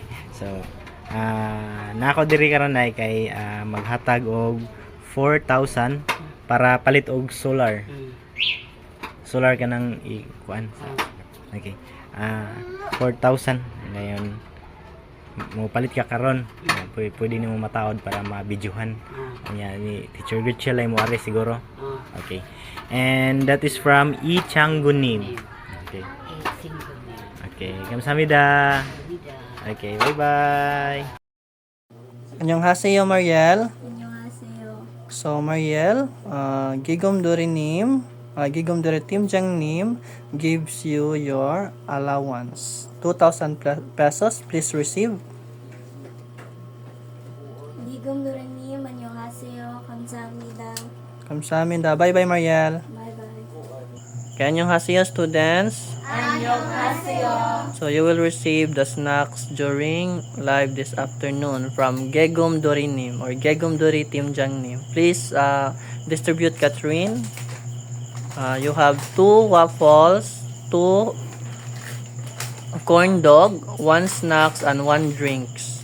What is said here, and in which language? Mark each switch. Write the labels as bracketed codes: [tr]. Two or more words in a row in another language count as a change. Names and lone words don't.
[en] So, [ceb] nako diri karon ay kay maghatag og 4,000 para palit og solar. Solar kanang ikuan. Okay. 4,000 ngayon mo palit ka karon. Pwede nimo mataod para ma-videohan. Nya ni Teacher Gretchen ay mo ari siguro. [en] Okay. And that is from Ichangunim. Okay. Okay, 감사합니다. Okay, bye-bye. [ko] 안녕하세요, Mariel. 안녕하세요. [en] So, Mariel, Gigom Dorinim, Gigom Dori Timjangnim gives you your allowance. 2,000 pesos, please receive. [ko] 니금 노래님 안녕하세요. 감사합니다. 감사합니다. [en] Bye-bye, Mariel. 바이바이. Okay, 안녕하세요, students. [ko] 안녕하세요. [en] So, you will receive the snacks during live this afternoon from Gegum Dorinim or Gegum Dori Timjangnim. Please distribute, Catherine. You have 2 waffles, 2 corn dog, 1 snacks, and 1 drinks.